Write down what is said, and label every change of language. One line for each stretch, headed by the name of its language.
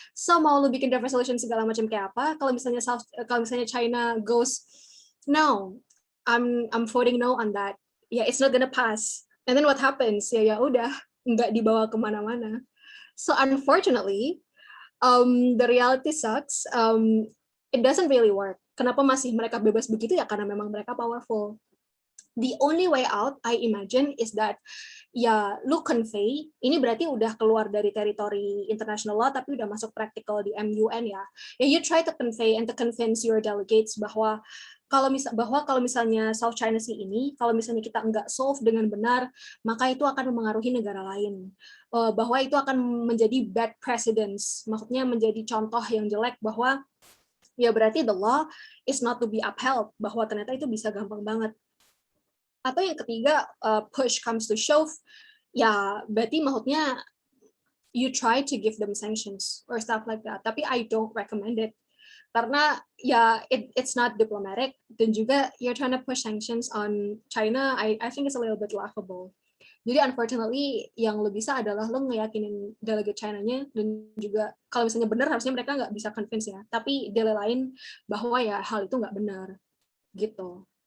English: So
Indonesian: mau lu bikin
English: draft resolution
Indonesian: segala macam kayak apa, kalau misalnya
English: China goes no, I'm voting no on that, yeah, it's not gonna pass. And then what happens?
Indonesian: Ya udah, nggak dibawa kemana-mana.
English: So unfortunately, the reality sucks. It doesn't really work.
Indonesian: Kenapa masih mereka bebas begitu ya? Karena memang mereka powerful.
English: The only way out, I imagine, is that
Indonesian: ya lu convey, ini berarti udah keluar dari teritori international law tapi udah masuk practical di MUN ya. Ya
English: you try to convey and to convince your delegates
Indonesian: bahwa kalau misalnya South China Sea ini, kalau misalnya kita nggak solve dengan benar, maka itu akan memengaruhi negara lain. Bahwa itu akan menjadi
English: bad precedents,
Indonesian: maksudnya menjadi contoh yang jelek bahwa ya berarti
English: the law is not to be upheld,
Indonesian: bahwa ternyata itu bisa gampang banget. Atau yang ketiga,
English: push comes to shove,
Indonesian: ya berarti maksudnya
English: you try to give them sanctions or stuff like that. Tapi I don't recommend it.
Indonesian: Karena ya
English: it's not diplomatic,
Indonesian: dan juga
English: you're trying to push sanctions on China, I think it's a little bit laughable.
Indonesian: Jadi unfortunately yang lo bisa adalah lo ngeyakinin delegate China-nya, dan juga kalau misalnya benar harusnya mereka nggak bisa convince ya, tapi delelain bahwa ya hal itu nggak benar gitu.